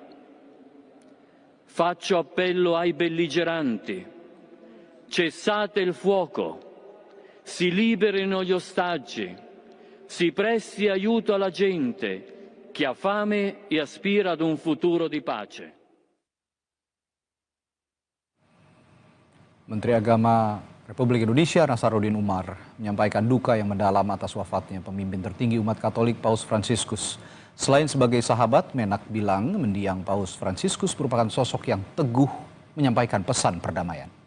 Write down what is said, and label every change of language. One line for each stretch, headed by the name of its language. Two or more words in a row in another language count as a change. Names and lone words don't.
Italian: Faccio appello ai belligeranti: cessate il fuoco, si liberino gli ostaggi, si presti aiuto alla gente che ha fame e aspira ad un futuro di pace.
Indonesian: Menteri Agama Republik Indonesia Nasaruddin Umar menyampaikan duka yang mendalam atas wafatnya pemimpin tertinggi umat Katolik Paus Fransiskus. Selain sebagai sahabat, Menak bilang mendiang Paus Fransiskus merupakan sosok yang teguh menyampaikan pesan perdamaian.